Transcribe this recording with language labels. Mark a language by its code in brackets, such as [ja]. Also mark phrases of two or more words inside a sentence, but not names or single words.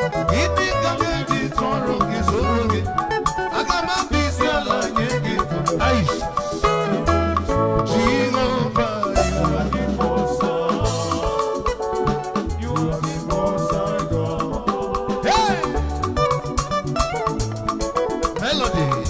[ig] Gịnị ka m ga-eji tụọrọ gị, soro gị? Aga m abụ isi ala nye gị. Ai. [en] Jehova, you are the most high. You are the most high God. Hey! Melody.